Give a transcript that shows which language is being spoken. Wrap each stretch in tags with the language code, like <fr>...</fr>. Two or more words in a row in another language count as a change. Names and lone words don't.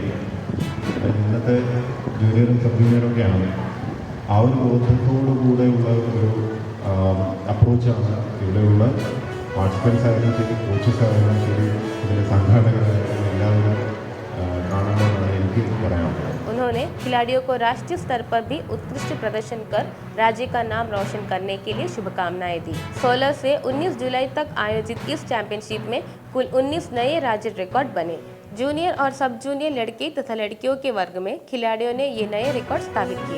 <ml>ഇന്നത്തെ ജൂനിയറും സബ് ജൂനിയറൊക്കെയാണ്. ആ ഒരു ബോധത്തോടു കൂടെയുള്ള ഒരു അപ്രോച്ചാണ് ഇവിടെയുള്ള പാർട്ടിസിപ്പൻസ് ആയാലും ശരി, കോച്ചസ് ആയാലും ശരി, ഇതിലെ സംഘാടകരായാലും എല്ലാവരും കാണേണ്ടതെന്നാണ് എനിക്ക് പറയാനുള്ളത്.</ml> <hi>उन्होंने खिलाड़ियों को राष्ट्रीय स्तर पर भी उत्कृष्ट प्रदर्शन कर राज्य का नाम रोशन करने के लिए शुभकामनाएं दी। 16 से 19 जुलाई तक आयोजित इस चैंपियनशिप में कुल 19 नए राज्य रिकॉर्ड बने। जूनियर और सब जूनियर लड़के तथा लड़कियों के वर्ग में खिलाड़ियों ने ये नए रिकॉर्ड स्थापित किए।</hi>